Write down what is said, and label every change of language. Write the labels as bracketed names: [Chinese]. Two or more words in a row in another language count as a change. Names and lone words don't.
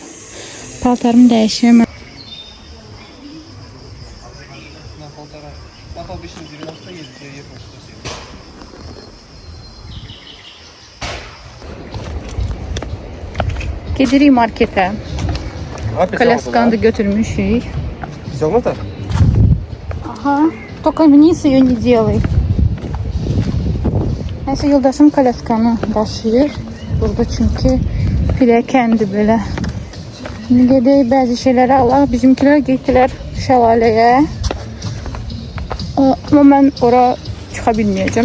[Azerbaijani] Paltarımı dəyişim. Gedirik markete. Колясканı da götürmüşük. [Russian] Все, Ага. Только вниз ее не делай. [Azerbaijani] Neyse, yoldaşım kolyaskanı daşıyır. Burada çünkü piləkendi belə. Şimdi gedək bəzi şeyləri alaq. Bizimkilər getdilər şəlaləyə. Ama mən ora çıxa bilməyəcəm.